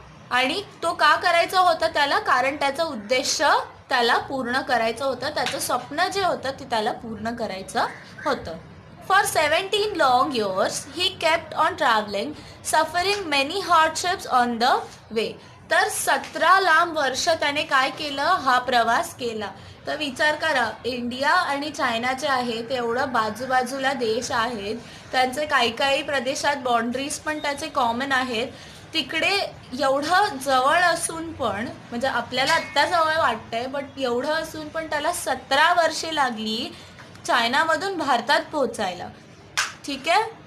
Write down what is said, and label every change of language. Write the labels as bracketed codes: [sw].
[mr] आणि तो का करायचा होता त्याला, कारण त्याचा उद्देश त्याला पूर्ण करायचं होतं, त्याचं स्वप्न जे होतं ते त्याला पूर्ण करायचं होतं. [en] For 17 long years, he kept on traveling, suffering many hardships on the way. [mr] तर 17 लांब वर्ष त्याने काय केलं, हा प्रवास केला. तर विचार करा, इंडिया आणि चायना जे आहे ते एवढं बाजूबाजूला देश आहेत, त्यांचे काही प्रदेशात बाउंड्रीज पण त्याचे कॉमन आहेत. तिकडे एवढं जवळ असून पण, म्हणजे आपल्याला आत्ता जवळ वाटतंय, बट एवढं असून पण त्याला 17 वर्षे लागली चायनामधून भारतात पोहोचायला, ठीक आहे.